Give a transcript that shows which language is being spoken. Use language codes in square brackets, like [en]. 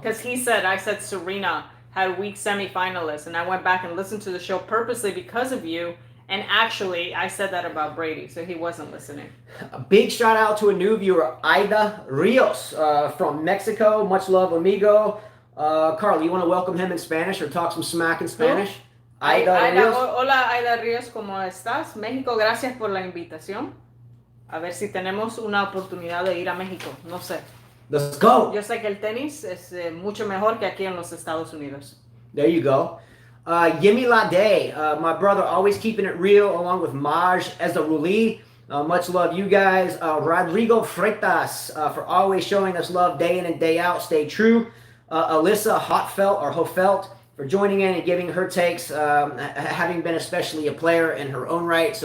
[en] Because I said Serena had weak semifinalists, and I went back and listened to the show purposely because of you. And actually, I said that about Brady, so he wasn't listening. A big shout out to a new viewer, Aida Rios from Mexico. Much love, amigo. Carl, you want to welcome him in Spanish or talk some smack in Spanish? Aida Rios. [es] Hola, Aida Rios, ¿cómo estás? México, gracias por la invitación. A ver si tenemos una oportunidad de ir a México. No sé. [en] Let's go. [es] Yo sé que el tenis es mucho mejor que aquí en los Estados Unidos. [en] There you go. Yemi Lade, my brother, always keeping it real, along with Maj Ezaruli. Much love, you guys. Rodrigo Freitas for always showing us love day in and day out. Stay true. Alyssa Hofelt for joining in and giving her takes, having been especially a player in her own right.